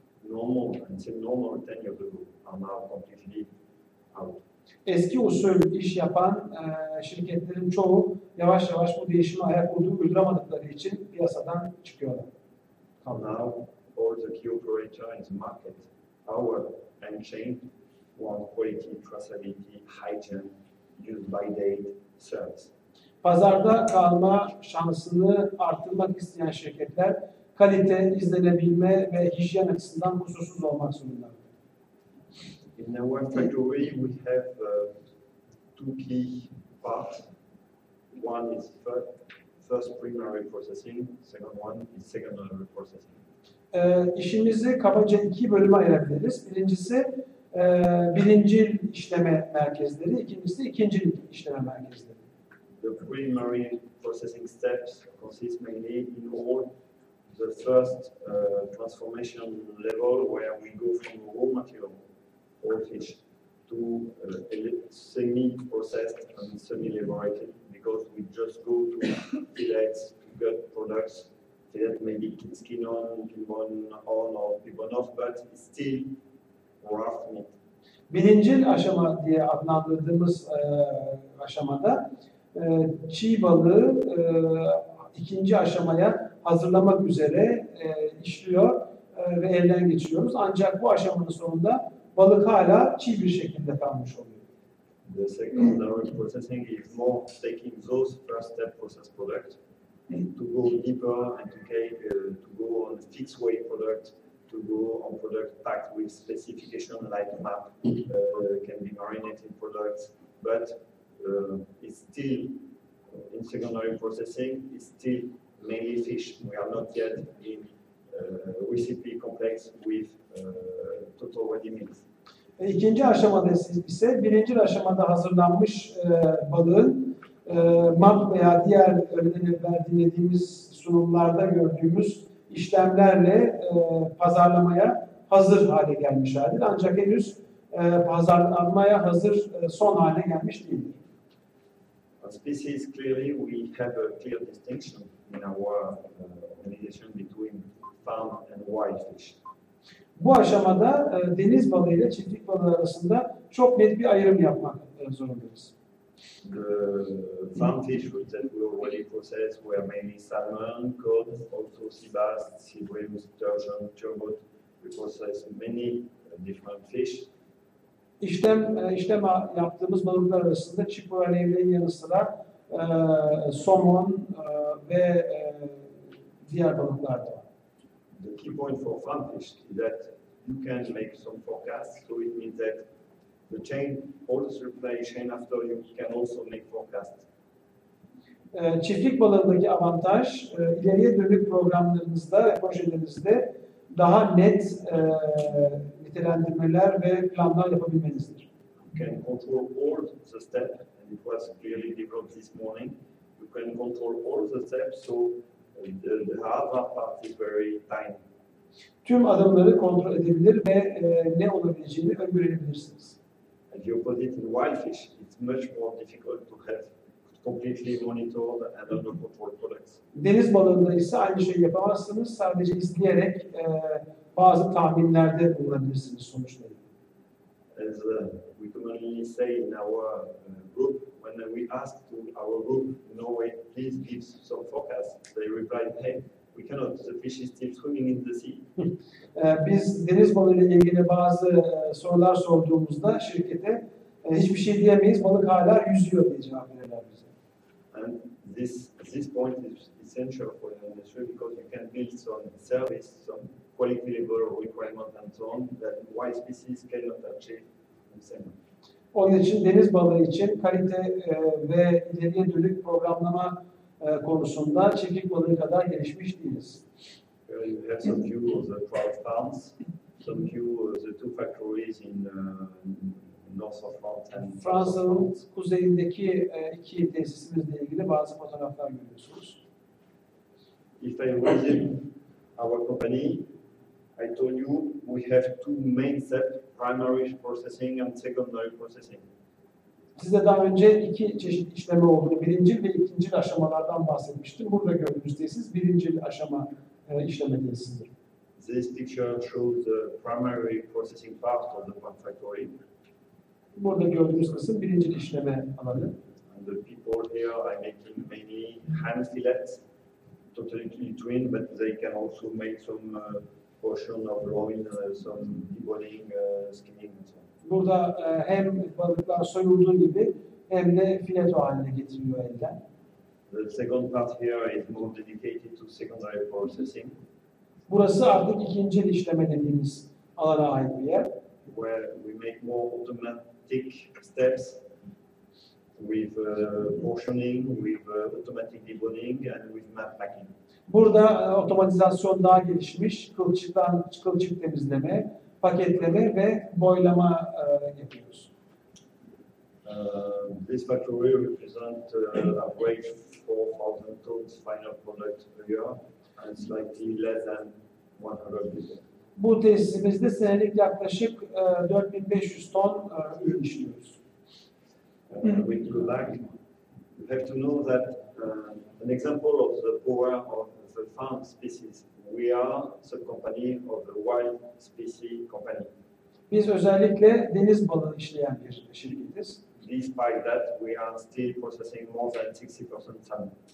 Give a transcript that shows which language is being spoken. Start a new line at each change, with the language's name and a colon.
English: normal and semi-normal 10 years ago are now completely out.
Turkish: Eski usul iş yapan şirketlerin çoğu yavaş yavaş bu değişime ayak uyduramadıkları için piyasadan çıkıyorlar.
English: Now, all the key operators in the market, our end chain, want quality, traceability, hygiene, use by date, service.
Turkish: Pazarda kalma şansını arttırmak isteyen şirketler kalite, izlenebilme ve hijyen açısından kusursuz olmak zorundadır.
English: In our factory, we have two key parts. One is first primary processing, second one is secondary processing.
Turkish: İşimizi kabaca iki bölüme ayırabiliriz. Birincisi birincil işleme merkezleri, ikincisi ikincil işleme merkezleri.
English: The primary processing steps consist mainly in all the first transformation level where we go from raw material, or fish, to semi-processed and semi-elaborated, because we just go to fillets, to gut products, fillet maybe skin on, or pibon off, but it's still rough meat.
Turkish: Birincil aşama diye adlandırdığımız aşamada çiğ balığı ikinci aşamaya hazırlamak üzere işliyor ve elden geçiriyoruz. Ancak bu aşamanın sonunda balık hala çiğ bir şekilde kalmış oluyor.
English: The secondary processing is more taking those first step process products to go deeper and to go on fixed weight product, to go on product packed with specification like MAP, can be marinated products, but it's still in secondary processing, it's still mainly fish. We are not yet in recipe complex with total ready meals.
Turkish: İkinci aşamada ise birinci aşamada hazırlanmış balığın MAP veya diğer öğrenilen dinlediğimiz sunumlarda gördüğümüz işlemlerle pazarlamaya hazır hale gelmiş halidir. Ancak henüz pazarlanmaya hazır son hale gelmiş değildir.
English: Species, clearly we have a clear distinction in our organization between farm and wild fish.
Turkish: Bu aşamada deniz balığı ile çiftlik balığı arasında çok net bir ayrım yapmak zorundayız.
English: The farm fish that we already processed were mainly salmon, cod, also sea bass, sea bream, sturgeon, turbot. We process many different fish.
Turkish: İşlem yaptığımız balıklar arasında çipura levreğin yanı sıra somon ve diğer balıklar da var.
English: The key point for farm fish is that you can make some forecasts, so it means that the chain, all the supply chain after you can also make forecasts.
Turkish: Çiftlik balığındaki avantaj, ileriye dönük programlarınızda ve projelerinizde daha net nitelendirmeler ve planlar yapabilmenizdir.
English: You can control all the steps, and it was clearly developed this morning. You can control all the steps, so the hard part is very tiny.
Turkish: Tüm adımları kontrol edebilir ve ne olabileceğini öngörebilirsiniz.
English: And the opposite in wild fish, it's much more difficult to have completely monitored and under control products.
Turkish: Deniz balığında ise aynı şeyi yapamazsınız. Sadece izleyerek bazı tahminlerde bulunabilirsiniz sonuçları.
English: As we commonly say in our group, when we ask to our group, Norway, please give some forecasts, they replied, hey, we cannot, the fish is still swimming in the sea.
Turkish: Biz deniz balığı ile ilgili bazı sorular sorduğumuzda şirkete hiçbir şey diyemeyiz, balık hala yüzüyor diye cevap verirler bize.
English: And this point is essential for the industry because you can build some service, some quality level requirement and so on that wild species cannot achieve the same.
Turkish: Onun için deniz balığı için kalite ve ileriye dönük programlama konusunda çiftlik balığı kadar gelişmiş değiliz.
English: You have some few of the trout farms, some few of the two factories in north of France and
Turkish: Fransa'nın kuzeyindeki iki tesisimizle ilgili bazı fotoğraflar görüyorsunuz.
English: If I resume our company, I told you we have two main steps, primary processing and secondary processing.
Turkish: Size daha önce iki çeşit işleme olduğunu, birincil ve ikincil aşamalardan bahsetmiştim. Burada gördüğünüz tesis birincil aşama işleme tesisidir.
English: This picture shows the primary processing part of the plant factory.
Turkish: Burada gördüğümüz kısım birinci işleme alanı.
English: And the people here are making mainly hand fillets, totally twin, but they can also make some portion of loin, some deboning, skinning and so on.
Turkish: Burada hem balıklar soyulduğu gibi hem de fileto haline getiriliyor elden.
English: The second part here is more dedicated to secondary processing.
Turkish: Burası artık ikinci işleme dediğimiz alana ait bir yer.
English: Where we make more automatic steps with portioning, with automatic deboning, and with mat packing.
Turkish: Burada otomatizasyon daha gelişmiş, kılçık temizleme, paketleme ve boylama yapıyoruz.
English: This factory represents average 4,000 tons final product a year and slightly less than 100 people.
Turkish: Bu tesisimizde senelik yaklaşık 4500 ton ürün işliyoruz.
English: With the lag, you have to know that an example of the power of the farm species. We are sub-company of the wild species company.
Turkish: Biz özellikle deniz balığı işleyen bir şirketiz.
English: Despite that, we are still processing more than 60% salmon.